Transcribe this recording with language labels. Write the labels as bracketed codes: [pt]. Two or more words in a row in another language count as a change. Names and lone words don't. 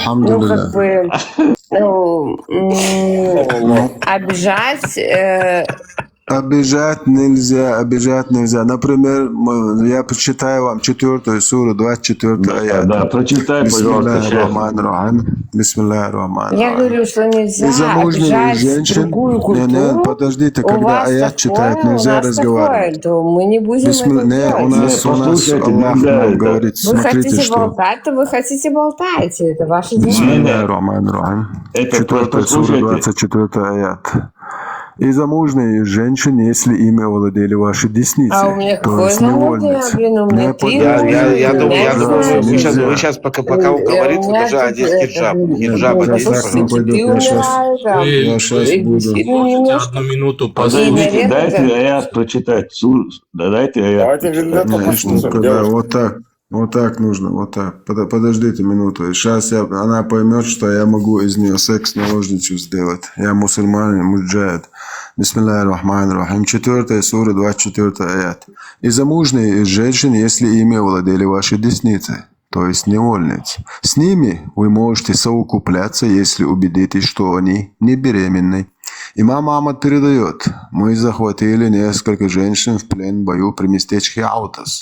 [ar] الحمد لله. [ru] как бы, обижать. Обижать нельзя. Например, я почитаю вам 4 суру, 24 аят. Да, прочитай, пожалуйста, сейчас. [ar] بسم الله الرحمن الرحيم. [ru] Я говорю, что нельзя И замужние обижать женщин, другую культуру. не, подождите, У когда вас аят читают, такое, нельзя у нас разговаривать. такое, то мы не будем это Не, делать. у нас Послушайте, Аллах нельзя нам это. говорит, Вы смотрите, хотите что. болтать, то вы хотите болтать. Это ваше дело. [ar] بسم الله الرحمن الرحيم. [ru] Это 4 сура, послушайте. 24 аят. И замужние женщины, если ими овладели ваши десницы, А у меня то какое есть замужнее, невольницы. блин, у меня Не 3 Я думаю, Нельзя. вы сейчас пока вы говорите, У меня уже тут одеть это, хиджаб. ну, Хиджаб одеть, послушайте, пожалуйста. пойдет, я щас- Я сейчас буду. Можете одну минуту Подождите, наверное, дайте да. аят прочитать. Дайте аят Давайте прочитать. Виндету послушаем. Да, девушка. вот так нужно, вот так. Подождите минуту. Сейчас она поймет, что я могу из нее секс-наложницу сделать. Я мусульманин, муджахид. [ar] بسم الله الرحمن الرحيم. [ru] 4 сура, 24 аят. И замужние из женщин, если ими овладели ваши десницы, то есть невольницы. С ними вы можете совокупляться, если убедитесь, что они не беременны. Имам Ахмад передает: мы захватили несколько женщин в плен в бою при местечке Аутас.